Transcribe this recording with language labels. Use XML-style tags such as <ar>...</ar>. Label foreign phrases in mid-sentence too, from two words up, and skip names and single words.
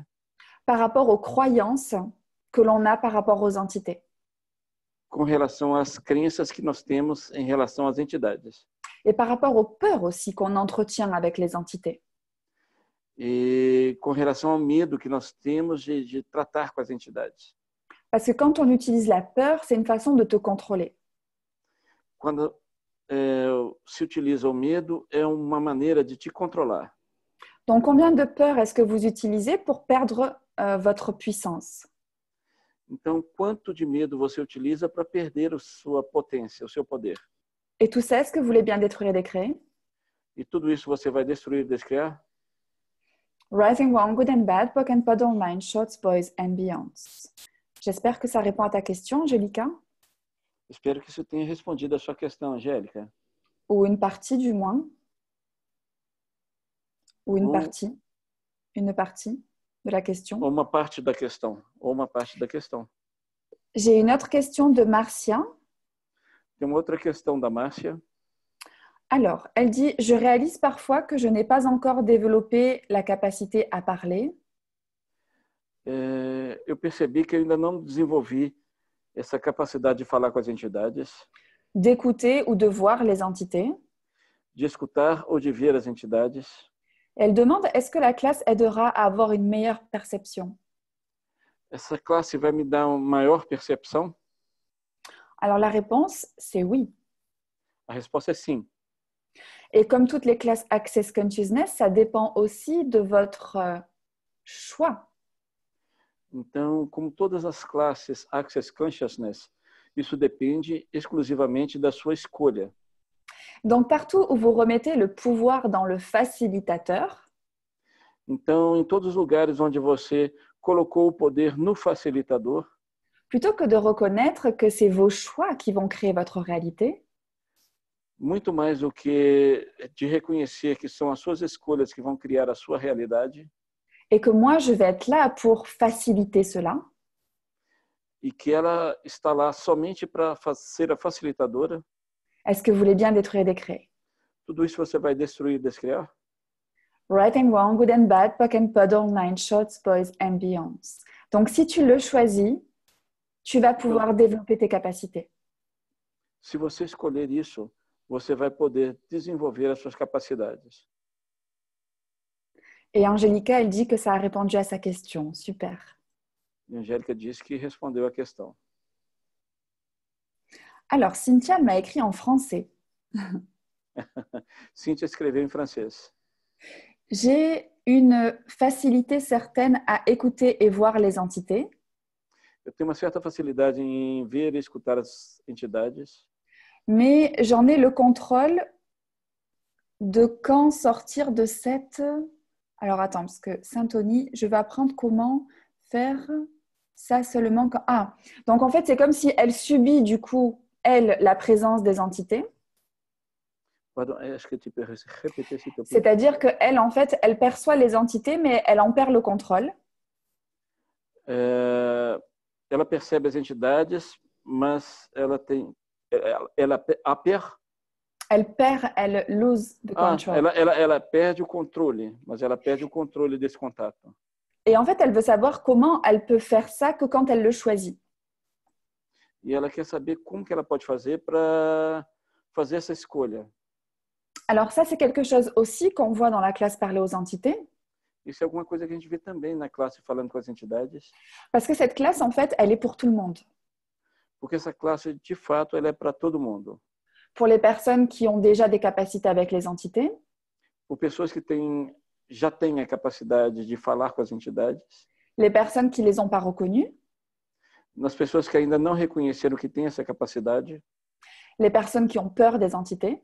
<fr>par rapport aux croyances que l'on a par rapport aux entités.</fr> <pt>com relação às crenças que nós temos em relação às entidades.</pt> <fr>Et par rapport aux peurs aussi qu'on entretient avec les entités.</fr> <pt>E com relação ao medo que nós temos de tratar com as entidades.</pt> <fr>Parce que quand on utilise la peur, c'est une façon de te contrôler.</fr> <pt>Quando se utiliza o medo, é uma maneira de te controlar.</pt> <fr>Donc, combien de peurs est-ce que vous utilisez pour perdre votre puissance?</fr> <pt>Então, quanto de medo você utiliza para perder a sua potência, o seu poder?</pt> <fr>Et tout ça, est-ce que vous voulez bien détruire et décréer?</fr> <pt>E tudo isso você vai destruir e descriar?</pt> <en>Right and wrong, good and bad, POC and POD online, shorts, boys and beyonds.</en> <fr>J'espère que ça répond à ta question, Angélica.</fr> <pt>Espero que isso tenha respondido a sua questão, Angélica.</pt> <fr>Ou une partie du moins. Ou une partie de la question.</fr> <pt>Ou uma parte da questão. Ou uma parte da questão.</pt> <fr>J'ai une autre question de Marcia.</fr> <pt>Tem uma outra questão da Márcia.</pt> <fr>Alors, elle dit « Je réalise parfois que je n'ai pas encore développé la capacité à parler. »</fr> <pt>Eu percebi que eu ainda não desenvolvi essa capacidade de falar com as entidades.</pt> <fr>D'écouter ou de voir les entités.</fr> <pt>De escutar ou de ver as entidades.</pt> <fr>Elle demande « Est-ce que la classe aidera à avoir une meilleure perception ?»</fr> <pt>Essa classe vai me dar uma maior percepção?</pt> <fr>Alors, la réponse, c'est oui.</fr> <pt>A resposta é sim.</pt> <fr>Et comme toutes les classes Access Consciousness, ça dépend aussi de votre choix.</fr> <pt>Então, como todas as classes Access Consciousness, isso depende exclusivamente da sua escolha.</pt> <fr>Donc, partout où vous remettez le pouvoir dans le facilitateur,</fr> <pt>então, em todos os lugares onde você colocou o poder no facilitador,</pt> <fr>plutôt que de reconnaître que c'est vos choix qui vont créer votre réalité,</fr> <pt>muito mais do que de reconhecer que são as suas escolhas que vão criar a sua realidade,</pt> <fr>et que moi, je vais être là pour faciliter cela,</fr> <pt>e que ela está lá somente para ser a facilitadora,</pt> <fr>est-ce que vous voulez bien détruire et décréer?</fr> <pt>tudo isso você vai destruir e descriar?</pt> <en>Right and wrong, good and bad, POC and POD online, shorts, boys and beyonds.</en> <fr>Donc, si tu le choisis, tu vas pouvoir développer tes capacités.</fr> <pt>Se você escolher isso, você vai poder desenvolver as suas capacidades.</pt> <fr>Et Angélica, elle dit que ça a répondu à sa question. Super.</fr> <pt>E a Angélica disse que respondeu a questão.</pt> <fr>Alors, Cynthia m'a écrit en français.</fr> <pt>Cíntia escreveu em francês.</pt> <fr>J'ai une facilité certaine à écouter et voir les entités.</fr> <pt>Eu tenho uma certa facilidade em ver e escutar as entidades.</pt> <fr>Mais j'en ai le contrôle de quand sortir de cette... Alors, attends, parce que Saint-Tony, je vais apprendre comment faire ça seulement quand... Ah, donc en fait, c'est comme si elle subit, du coup, elle, la présence des entités. Pardon, est-ce que tu peux répéter, s'il te plaît? C'est-à-dire qu'elle, en fait, elle perçoit les entités, mais elle en perd le contrôle.</fr> <pt>Ela percebe as entidades, mas ela tem... Ela perde...</pt> <en>Elle lose the control.</en> <pt>Ela perde o controle, mas ela perde o controle desse contato.</pt> <fr>Et en fait, elle veut savoir comment elle peut faire ça que quand elle le choisit.</fr> <pt>E ela quer saber como que ela pode fazer para fazer essa escolha.</pt> <fr>Alors ça, c'est quelque chose aussi qu'on voit dans la classe Parler aux entités.</fr> <pt>Isso é alguma coisa que a gente vê também na classe Falando com as Entidades.</pt> <fr>Parce que cette classe, en fait, elle est pour tout le monde.</fr> <pt>Porque essa classe, de fato, ela é para todo mundo.</pt> <fr>Pour les personnes qui ont déjà des capacités avec les entités.</fr> <pt>Por pessoas que já têm a capacidade de falar com as entidades.</pt> <fr>Les personnes qui ne les ont pas reconnues.</fr> <pt>Nas pessoas que ainda não reconheceram que têm essa capacidade.</pt> <fr>Les personnes qui ont peur des entités,</fr>